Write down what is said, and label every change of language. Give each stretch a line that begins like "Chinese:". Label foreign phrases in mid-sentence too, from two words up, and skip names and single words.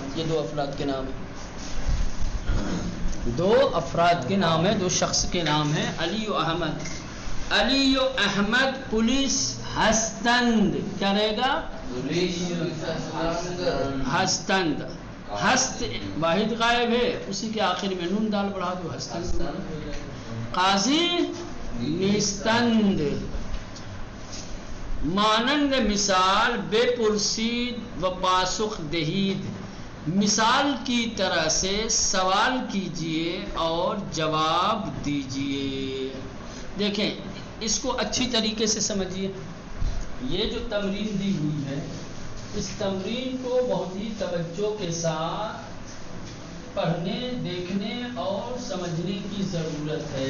Urdu: یہ دو افراد کے نام ہے، دو افراد کے نام ہے، دو شخص کے نام ہے علی و احمد.
Persian: علی و احمد پولیس ہستند،
Urdu: کیا رہے گا؟
Persian: ہستند.
Urdu: ہست واحد غائب ہے، اسی کے آخر میں نون دال بڑھا دو، ہستند.
Persian: قاضی نیستند. مانند مثال بے پرسید و پاسخ دہید،
Urdu: مثال کی طرح سے سوال کیجئے اور جواب دیجئے. دیکھیں اس کو اچھی طریقے سے سمجھیے. یہ جو تمرین دی ہوئی ہے، اس تمرین کو بہت ہی توجہ کے ساتھ پڑھنے، دیکھنے اور سمجھنے کی ضرورت ہے.